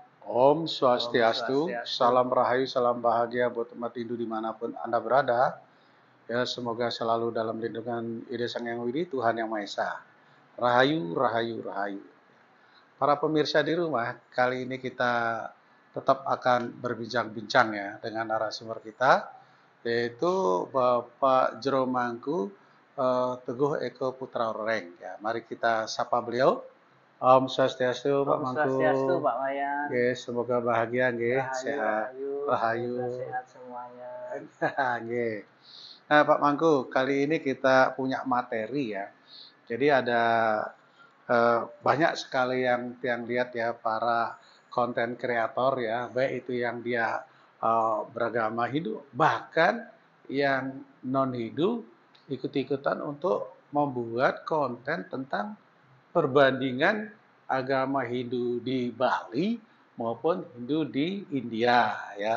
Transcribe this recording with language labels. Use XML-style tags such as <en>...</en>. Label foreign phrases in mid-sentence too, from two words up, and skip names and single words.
<id>Om Om Swastiastu, Swastiastu. salam rahayu, salam bahagia buat umat Hindu dimanapun Anda berada. Ya, semoga selalu dalam lindungan Ide Sang Yang Widi, Tuhan Yang Maha Esa. Rahayu, rahayu, rahayu. Para pemirsa di rumah, kali ini kita tetap akan berbincang-bincang ya dengan narasumber kita, yaitu Bapak Jero Mangku Teguh Eko Putra Oreng. Ya, mari kita sapa beliau. Om Swastiastu, Pak Om Mangku. Swastiastu, Pak Wayan. Nggih, semoga bahagia nggih, Rahayu, sehat. rahayu. Rahayu. Semoga sehat semuanya. Nggih. Nah, Pak Mangku, kali ini kita punya materi ya. Jadi ada banyak sekali yang lihat ya para konten kreator ya, baik itu yang dia beragama Hindu, bahkan yang non Hindu ikut-ikutan untuk membuat konten tentang perbandingan agama Hindu di Bali maupun Hindu di India ya.</id>